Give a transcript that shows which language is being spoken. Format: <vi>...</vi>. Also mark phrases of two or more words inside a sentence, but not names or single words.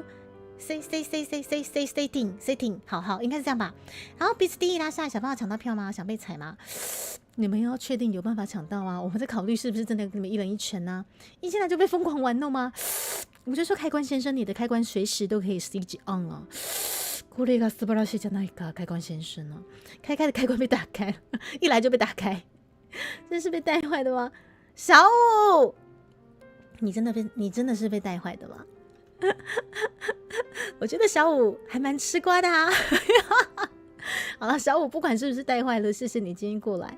<zh>Say 好，应该是这样吧。然后彼此第一拉下来，想办法抢到票吗？想被踩吗？你们要确定有办法抢到啊！我们在考虑是不是真的给你们一人一拳啊？一进来就被疯狂玩弄吗？我就说开关先生，你的开关随时都可以</zh> <en>CG on</en> <zh>啊！</zh> <ja>これが素晴らしいじゃないか，开关先生啊！</ja> <zh>开的开关被打开了，一来就被打开，真是被带坏的吗？小五，你真的是被带坏的吗？我觉得小五还蛮吃瓜的啊。好了，小五不管是不是带坏了，谢谢你今天过来。</zh>